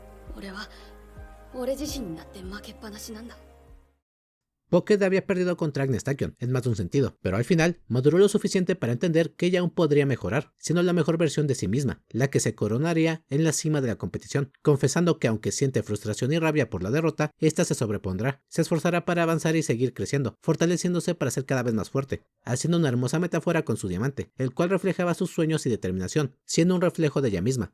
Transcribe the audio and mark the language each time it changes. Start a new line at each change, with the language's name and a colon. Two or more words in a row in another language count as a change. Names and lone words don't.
Japanese: 俺は俺自身になって負けっぱなしなんだ。
Spanish: Pocket había perdido contra Agnes Tachyon en más de un sentido, pero al final maduró lo suficiente para entender que ella aún podría mejorar, siendo la mejor versión de sí misma, la que se coronaría en la cima de la competición, confesando que aunque siente frustración y rabia por la derrota, esta se sobrepondrá, se esforzará para avanzar y seguir creciendo, fortaleciéndose para ser cada vez más fuerte, haciendo una hermosa metáfora con su diamante, el cual reflejaba sus sueños y determinación, siendo un reflejo de ella misma.